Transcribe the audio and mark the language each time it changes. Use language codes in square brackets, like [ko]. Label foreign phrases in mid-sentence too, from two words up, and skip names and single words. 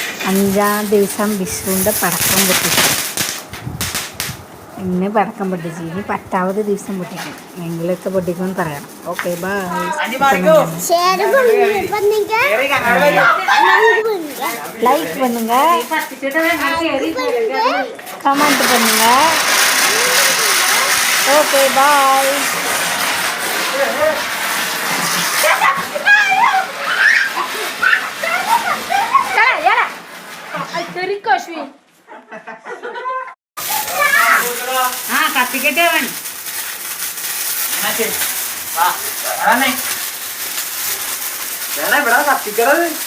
[ml] 5-ാം ദിവസം വിഷുവിൻ്റെ പടക്കം പൊട്ടിച്ചു. ഇന്ന് പടക്കം പൊട്ടിച്ചു. ഇനി 10ാമത് ദിവസം പൊട്ടിക്കും. എങ്കിലൊക്കെ പൊട്ടിക്കുമെന്ന് പറയണം. [en] okay bye. [ta] லைக் பண்ணுங்க, கமெண்ட் பண்ணுங்க. [en] okay bye. കത്തിക്കട്ടവൻ കത്തിക്കടത്